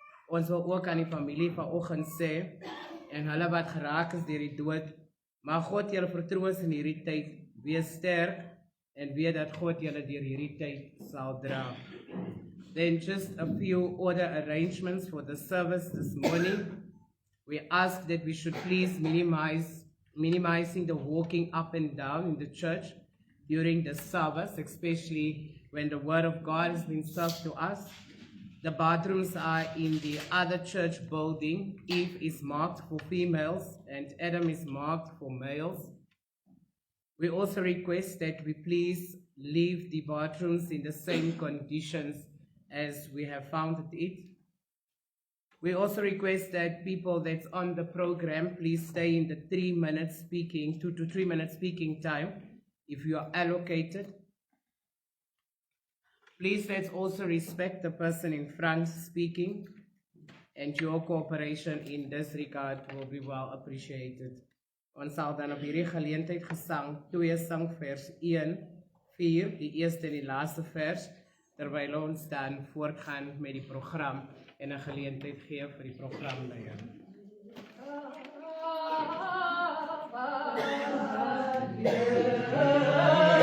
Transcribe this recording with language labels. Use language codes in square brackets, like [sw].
[af] Ons wil ook aan die familie vanoggend sê, en hulle wat geraak is deur die dood, mag God julle vertroos in hierdie tyd, wees sterk en weet dat God julle deur hierdie tyd sal dra. [en] Then just a few order arrangements for the service this morning. We ask that we should please minimizing the walking up and down in the church during the service, especially when the word of God is being served to us. The bathrooms are in the other church building. Eve is marked for females and Adam is marked for males. We also request that we please leave the bathrooms in the same conditions as we have found it. We also request that people that's on the program please stay in the 2 to 3 minute speaking time if you are allocated. Please let's also respect the person in front speaking, and your cooperation in this regard will be well appreciated. [af] Ons sal dan op hierdie geleentheid gesang 2 sangvers 1, 4, die eerste en die laaste vers, terwyl ons dan voortgaan met die program en 'n geleentheid gee vir die programleier. Oh